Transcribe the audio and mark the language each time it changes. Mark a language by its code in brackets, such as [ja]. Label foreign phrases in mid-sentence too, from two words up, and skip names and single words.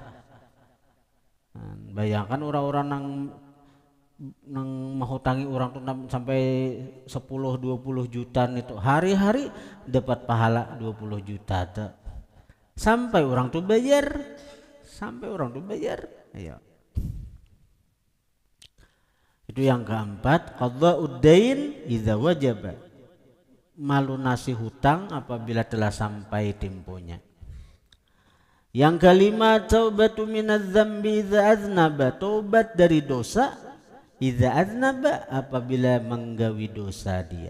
[bjn] Bayangkan orang-orang nang menghutangi orang tuh sampai 10-20 juta itu hari-hari dapat pahala 20 juta tuh. Sampai orang tuh bayar, Ayo. [id] Itu yang keempat, [ar] قضاء الدين إذا وجب. [id] Melunasi hutang apabila telah sampai temponya. Yang kelima, [ar] التوبة من الذنب إذا أذنب. [id] Taubat dari dosa [ar] إذا أذنب [id] apabila menggawi dosa dia.